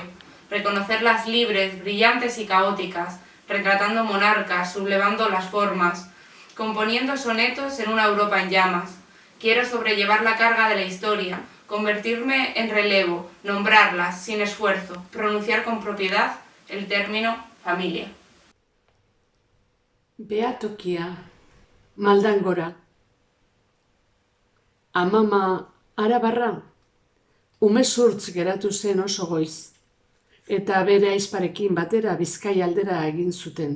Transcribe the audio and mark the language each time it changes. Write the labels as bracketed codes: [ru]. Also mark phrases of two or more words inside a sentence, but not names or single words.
[es] Reconocerlas libres, brillantes y caóticas, retratando monarcas, sublevando las formas, componiendo sonetos en una Europa en llamas. Quiero sobrellevar la carga de la historia, convertirme en relevo, nombrarlas sin esfuerzo, pronunciar con propiedad el término familia. [eu] Behatokia, maldan gora. Amama arabarra, umezurtz geratu zen oso goiz, eta bere aizparekin batera Bizkai aldera egin zuten.